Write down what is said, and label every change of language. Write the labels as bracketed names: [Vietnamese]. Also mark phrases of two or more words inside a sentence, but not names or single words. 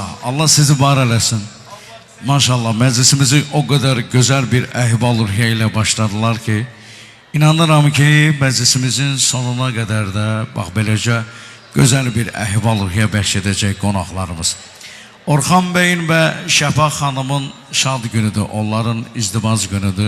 [Azerbaijani] Allah sizi var eləsin. Maşallah, məclisimizi [Turkish] o kadar güzel [Azerbaijani] bir əhval-ruhiyyə ilə başladılar ki, inanıram ki, məclisimizin sonuna kadar da bax beləcə güzel bir əhval-ruhiyyə bəxş edəcək qonaqlarımız. Orxan Bey'in və Şəfa xanımın şad günüdür, onların izdivac günüdür.